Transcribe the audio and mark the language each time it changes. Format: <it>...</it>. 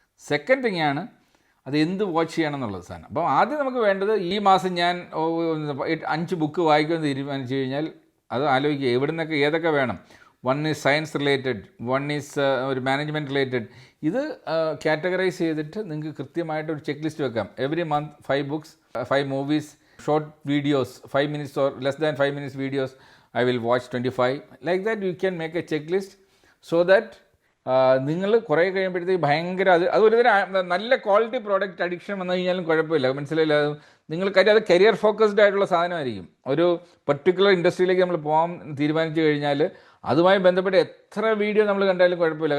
<ml>Second thing ആണ് അത് എന്ത് വാച്ച് ചെയ്യണം എന്നുള്ളത് സാധനം. അപ്പോൾ ആദ്യം നമുക്ക് വേണ്ടത്, ഈ മാസം ഞാൻ 5 ബുക്ക് വായിക്കുമെന്ന് തീരുമാനിച്ചു കഴിഞ്ഞാൽ അത് ആലോചിക്കുക എവിടെ നിന്നൊക്കെ ഏതൊക്കെ വേണം.</ml> <en>1 is science related, 1 is ഒരു management related.</en> <ml>ഇത് കാറ്റഗറൈസ് ചെയ്തിട്ട് നിങ്ങൾക്ക് കൃത്യമായിട്ട് ഒരു ചെക്ക് ലിസ്റ്റ് വെക്കാം.</ml> <en>Every month 5 books, 5 movies, short videos, 5 minutes or less than 5 minutes videos, I will watch 25.</en> <ml>Like that you can make a checklist so that നിങ്ങൾ കുറേ കഴിയുമ്പോഴത്തേക്ക് ഭയങ്കര അതൊരു തരം നല്ല ക്വാളിറ്റി പ്രോഡക്റ്റ് അഡിക്ഷൻ വന്നു കഴിഞ്ഞാലും കുഴപ്പമില്ല, മനസ്സിലായില്ല? നിങ്ങൾ കാര്യം അത് കരിയർ ഫോക്കസ്ഡ് ആയിട്ടുള്ള സാധനമായിരിക്കും. ഒരു പർട്ടിക്കുലർ ഇൻഡസ്ട്രിയിലേക്ക് നമ്മൾ പോകാൻ തീരുമാനിച്ചു കഴിഞ്ഞാൽ അതുമായി ബന്ധപ്പെട്ട് എത്ര വീഡിയോ നമ്മൾ കണ്ടാലും കുഴപ്പമില്ല.</ml>